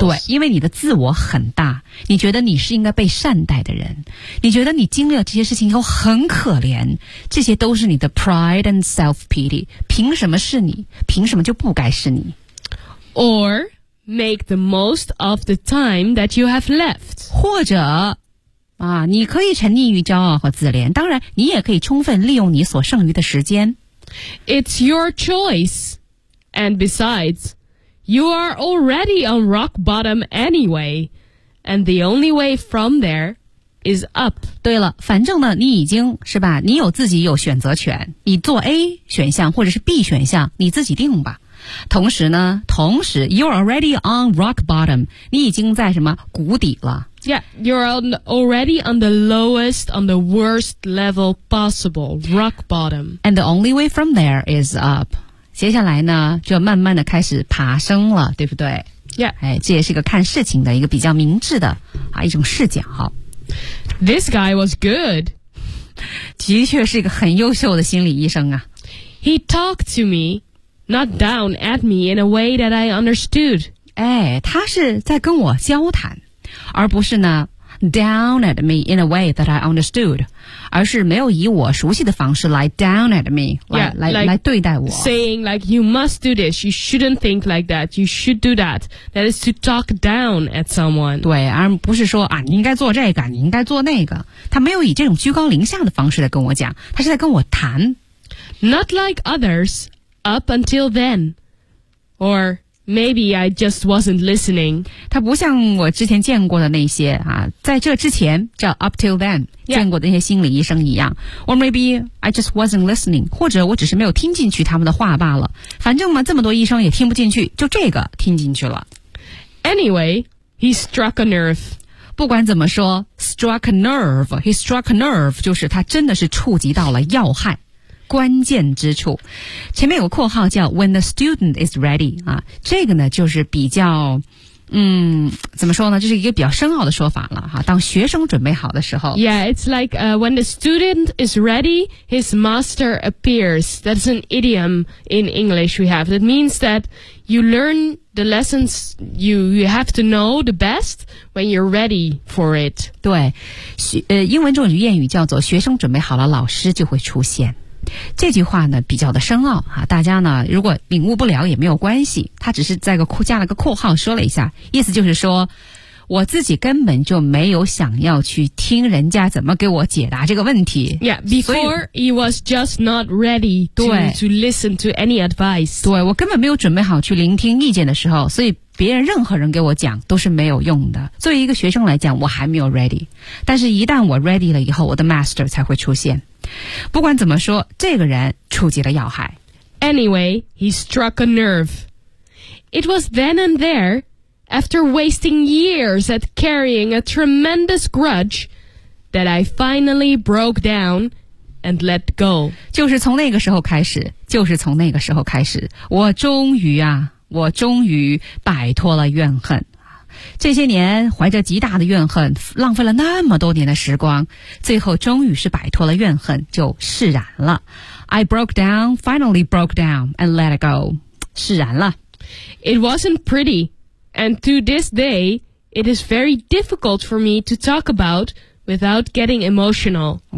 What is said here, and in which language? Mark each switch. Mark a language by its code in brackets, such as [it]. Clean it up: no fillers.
[zh] 对，因为你的自我很大，你觉得你是应该被善待的人，你觉得你经历了这些事情以后很可怜，这些都是你的 [en] pride and self-pity, [zh] 凭什么是你，凭什么就不该是你。 [en] Or make the most of the time that you have left. [zh] 或者啊，你可以沉溺于骄傲和自怜，当然你也可以充分利用你所剩余的时间。 [en] It's your choice. And besides, you are already on rock bottom anyway. And the only way from there is up. [zh] 对了，反正呢，你已经是吧，你有自己有选择权，你做 A 选项或者是 B 选项，你自己定吧。同时呢，同时 [en] you're already on rock bottom, [zh] 你已经在什么谷底了。 [en] Yeah, you're already on the lowest, on the worst level possible, rock bottom. And the only way from there is up. [zh] 接下来呢，就慢慢的开始爬升了，对不对 [en] ？Yeah. [zh] 哎，这也是一个看事情的一个比较明智的啊一种视角。 [en] This guy was good. [zh] 的确是一个很优秀的心理医生啊。 [en] He talked to me, not down at me in a way that I understood. [zh] 哎，他是在跟我交谈。而不是呢 [en] down at me in a way that I understood, [zh] 而是没有以我熟悉的方式来 [en] down at me, [zh] 来对待我。 [en] Saying like, you must do this, you shouldn't think like that, you should do that. That is to talk down at someone. [zh] 对，而不是说啊，你应该做这个，你应该做那个。他没有以这种居高临下的方式来跟我讲，他是在跟我谈。 [en] Not like others, up until then. Or... Maybe I just wasn't listening. [zh] 他不像我之前见过的那些啊，在这之前叫 [en] up till then、 yeah. [zh] 见过的那些心理医生一样。 [en] Or maybe I just wasn't listening. [zh] 或者我只是没有听进去他们的话罢了。反正嘛，这么多医生也听不进去，就这个听进去了。 [en] Anyway, he struck a nerve. [zh] 不管怎么说 ， [en] struck a nerve. He struck a nerve [zh] 就是他真的是触及到了要害。关键之处，前面有个括号叫 [en] "When the student is ready" [zh] 啊，这个呢就是比较，怎么说呢？这是一个比较深奥的说法了哈、啊。当学生准备好的时候 [en] ，Yeah, it's like when the student is ready, his master appears. That's an idiom in English we have. That means that you learn the lessons you have to know the best when you're ready for it. [zh] 对，英文中有谚语叫做"学生准备好了，老师就会出现"。这句话呢比较的深奥啊，大家呢如果领悟不了也没有关系，他只是在个加了个括号说了一下，意思就是说我自己根本就没有想要去听人家怎么给我解答这个问题。 [en] Yeah, before he was just not ready to listen to any advice. [zh] 对，我根本没有准备好去聆听意见的时候，所以别人任何人给我讲都是没有用的。作为一个学生来讲，我还没有 ready， 但是一旦我 ready 了以后，我的 master 才会出现。不管怎么说，这个人触及了要害。 [en] Anyway, he struck a nerve. It was then and there, after wasting years at carrying a tremendous grudge, that I finally broke down and let go. [zh] 就是从那个时候开始，就是从那个时候开始，我终于啊，我终于摆脱了怨恨。这些年怀着极大的怨恨，浪费了那么多年的时光，最后终于是摆脱了怨恨，就释然了。 [en] I broke down, finally broke down, and let it go. [zh] 释然了。 [en] It wasn't pretty, and to this day, it is very difficult for me to talk about without getting emotional.